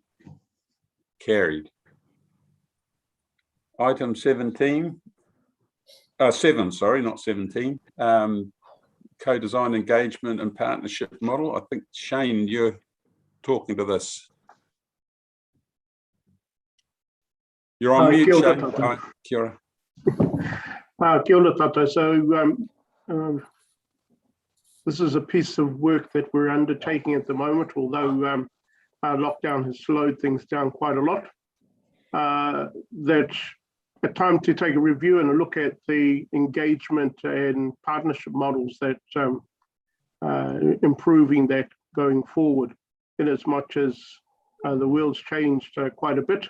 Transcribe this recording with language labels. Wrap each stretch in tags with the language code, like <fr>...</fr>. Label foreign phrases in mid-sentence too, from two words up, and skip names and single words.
<en>Carried. Item 17. 7, sorry, not 17. Co-design engagement and partnership model. I think, Shane, you're talking to this. You're on mute,</en> <mi>Kia ora Shane. tātou. Hi, kia ora. Kia ora tātou.</mi> <en>So this is a piece of work that we're undertaking at the moment, although our lockdown has slowed things down quite a lot. That's a time to take a review and a look at the engagement and partnership models that improving that going forward, in as much as the world's changed quite a bit.</en>